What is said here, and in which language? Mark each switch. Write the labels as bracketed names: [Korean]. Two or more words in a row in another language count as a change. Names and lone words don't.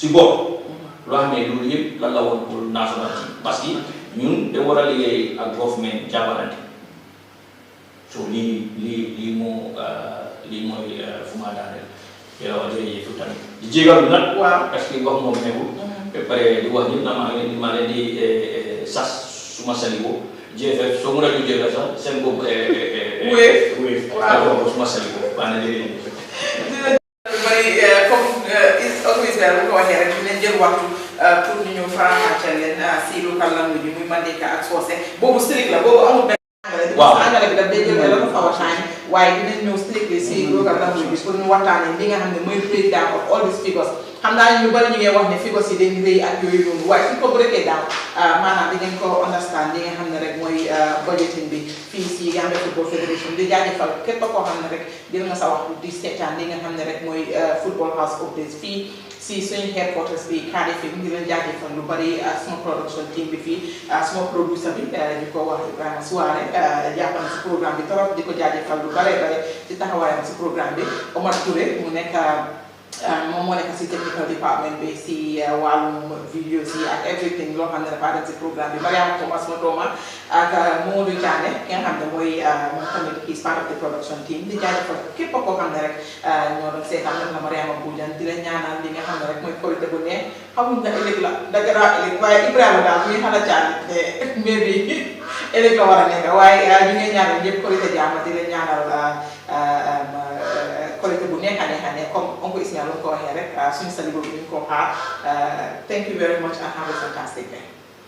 [Wolof] si bopp loo xam ne loolu yëpp lan la woon pour [English] national team [French] parce que [Wolof] ñun da war a liggéey ak government jàppalante so lii mooy fu ma daaneel yow jërëjëf tamit di jégalu nag [French] parce que [Wolof] wax moom nekkul ba pare di wax ñëpp na maa leen di sas suma saliko GFF soo mën a ju GFF sax seen bopp wéef waaw suma saliko baa ne léegi comme [English] is always well [Wolof] bu ko waxee rek dinañ jël waxtu pour ñu ñëw faram-fàcceel leen si [English] local language [Wolof] bi muy Mandinka ak Socé boobu strict la boobu amul benn angale bi daf day jël la ko xaw a time waaye dinañ ñëw strictly si [English] local language [Wolof] bi pour ñu waxtaanee li nga xam ne mooy [English] breakdown of all these figures [Wolof] xam naa ñu bari ñu ngi wax ne figures yi dañ rëy ak yooyu noonu waaye suñ ko breakee down maanaam di ngeen ko understand li nga xam ne rek mooy budgeting bi fii si Gambia Football Federation di jaajëfal képp koo xam ne rek jël nga sa waxtu di seetaan li nga xam ne rek mooy [English] football house updates [Wolof] fii si suñu headquarters bi Cardiff fi mu ngi leen jaajëfal lu bari suma [English] production team [Wolof] bi fii suma producer bi di ko wax Ibrahima Souare jàppal si programme bi trop di ko jaajëfal lu bare ci taxawaayam si programme bi Omar Touré mu nekk moom moo nekk si [English] technical department [Wolof] bi si wàllum vidéo si ak everything loo xam ne dafa dem si programme bi Mariama Thomas ma dooma ak Mamadou Diané ki nga xam ne mooy moom tamit [English] he's part of the production team [Wolof] di jaajëfal képp koo xam ne rek ñoo doon seetaan nag la Mariama Boudiane di la ñaanal li nga xam ne rek mooy korité bu neex xamuñ na ëllëg la dagara ëllëg waaye Ibrahima daal muy xala caani te mbir bi ëllëg la war a nekk waaye ñu ngi ñaanal ñëpp korité jàmm di la ñaanal qualité bu neex a neex [French] comme oncle [Wolof] Ismaël ko waxee rek suñu salibo bi ñu ko xaar [English] thank you very much and have a fantastic day